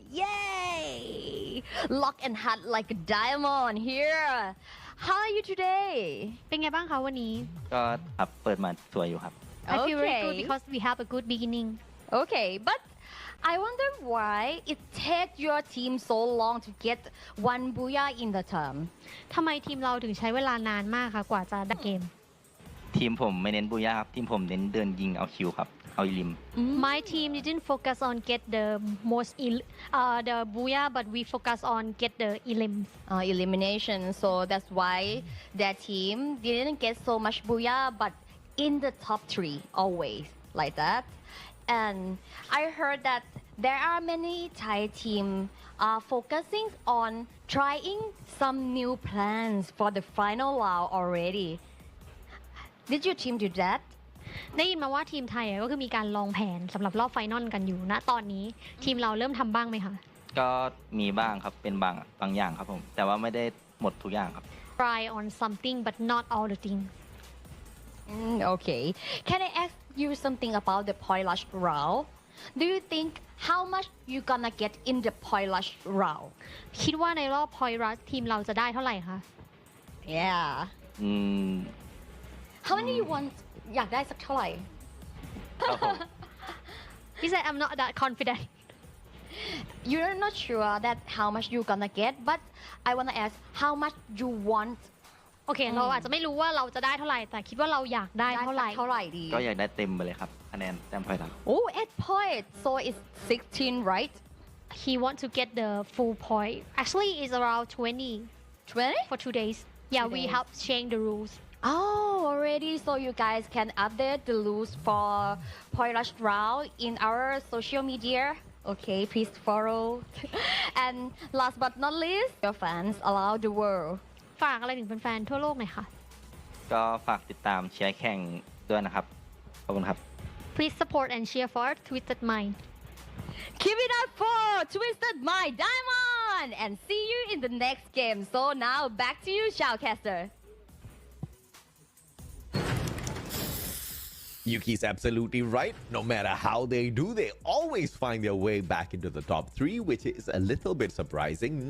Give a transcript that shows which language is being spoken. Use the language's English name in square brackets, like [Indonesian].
[English] Yay! Lock and hot like a diamond here. How are you today? [Thai] เป็นไงบ้างคะวันนี้ ก็ครับเปิดมาสวยอยู่ครับ [English] I feel very good because we have a good beginning Okay, but I wonder why it takes your team so long to get 1 booyah in the term. [Thai] ทำไมทีมเราถึงใช้เวลานานมากคะกว่าจะได้เกม ทีมผมไม่เน้นบูย่าครับทีมผมเน้นเดินยิงเอาคิวครับเอาลิม [English] My team didn't focus on get the most the booyah but we focus on get the elims Elimination. So that's why their team didn't get so much booyah, but in the top 3 always like that. And I heard that there are many Thai teams focusing on trying some new plans for the final round already. Did your team do that? [Thai] ได้ยินมาว่าทีมไทยก็คือมีการลองแผนสำหรับรอบไฟนอลกันอยู่ณตอนนี้ทีมเราเริ่มทำบ้างไหมคะ ก็มีบ้างครับเป็นบางอย่างครับผมแต่ว่าไม่ได้หมดทุกอย่างครับ [English] Try on something but not all the things Okay. Can I ask you something about the point rush round? Do you think how much you gonna get in the point rush round? [Thai] คิดว่าในรอบ point rush ทีมเราจะได้เท่าไหร่คะ [English] Yeah. How many you want? [Thai] อยากได้สักเท่าไหร่ ครับผม [English] He said I'm not that confident You're not sure that how much you gonna get, but I wanna ask how much you want. [Thai] โอเคเราอาจจะไม่รู้ว่าเราจะได้เท่าไหร่แต่คิดว่าเราอยากได้เท่าไหร่ เท่าไหร่ดี ก็อยากได้เต็มไปเลยครับคะแนนแต้มพอยต์ครับ [English] Oh, 8 points. So it's 16, right? He want to get the full point actually it's around 20 20? for 2 days yeah 2 we days. help change the rules Oh, already. So you guys can update the rules for point rush round in our social media. Okay, please follow. And last but not least, your fans around the world. [Thai] ฝากอะไรถึงแฟนๆทั่วโลกหน่อยค่ะ ก็ฝากติดตามเชียร์แข่งด้วยนะครับขอบคุณครับ [English] Please support and cheer for Twisted Mind Keep it up for Twisted My Diamond and see you in the next game. So now back to you, Shoutcaster. Yuki's absolutely right. No matter how they do, they always find their way back into the top 3, which is a little bit surprising.